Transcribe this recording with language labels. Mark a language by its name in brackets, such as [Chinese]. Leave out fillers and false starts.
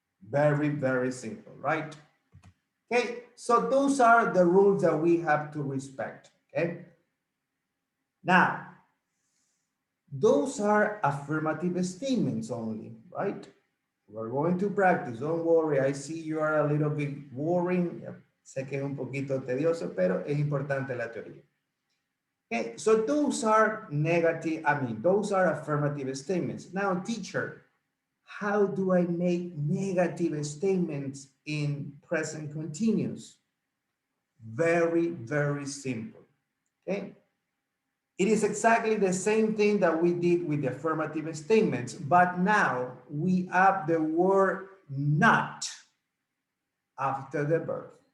[English] Very, very simple, right? Okay, so those are the rules that we have to respect, okay? Now, those are affirmative statements only, right? We're going to practice, don't worry, I see you are a little bit boring. [Spanish] Sé que es un poquito tedioso, pero es importante la teoría. [English] Okay, so those are those are affirmative statements. Now, teacher, how do I make negative statements in present continuous? Very, very simple, okay? It is exactly the same thing that we did with the affirmative statements, but now we add the word not after the verb.